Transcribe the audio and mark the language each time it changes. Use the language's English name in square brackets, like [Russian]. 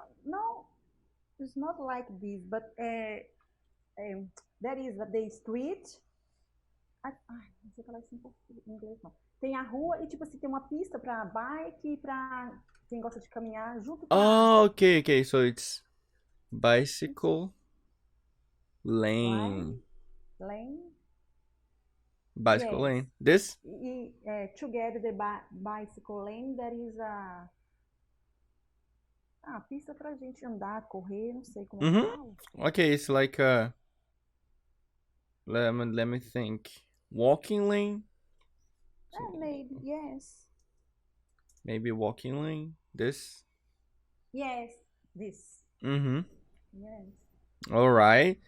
[English] No, it's not like this, but that is the street. [Portuguese] Ai, não sei falar isso em inglês, não. Tem a rua e, tipo assim, tem uma pista pra bike e pra quem gosta de caminhar junto com [English] Oh, okay. So it's bicycle lane. Lane. Bicycle Yes. lane. This? Together the bicycle lane, there is [Portuguese] a pista pra gente andar, correr, não sei como fala. [English] Okay, it's like let me think. Walking lane? Maybe, yes. Maybe walking lane. This? Yes, this. Mm-hmm. Yes. All right.